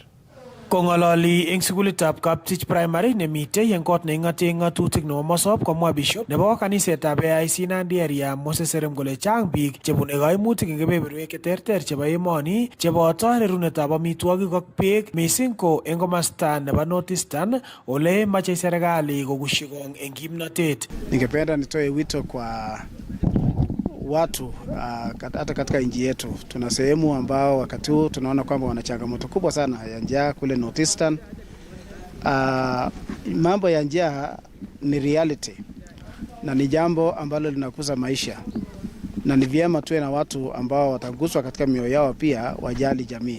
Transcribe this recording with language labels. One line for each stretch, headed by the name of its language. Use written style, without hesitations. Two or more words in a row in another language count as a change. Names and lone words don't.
Kalenjin: Kong'ololi eng sukulitab Kaptich Primary nemitei eng kot neing'ate ng'atutik nebo Mosop komwa Bishop nebo kanisetab AIC Nandi area Moses Serem kole chang biik chebune kaimutik eng kebeberwek cheterter chebo emoni cheboto rerunetab amitwogik ak beek mising ko eng komasta nebo North Eastern ole mache serikali kokushi kong eng kimnatet.
Swahili: Ningependa nitoe wito kwa watu hata katika nchi yetu. Tuna sehemu ambao wakati huu tunaona kwamba wana changamoto kubwa sana ya njaa kule North Eastern. Mambo ya njaa ni reality na ni jambo ambalo linakuza maisha, na ni vyema tuwe na watu ambao wataguswa katika mioyo yao pia wajali jamii.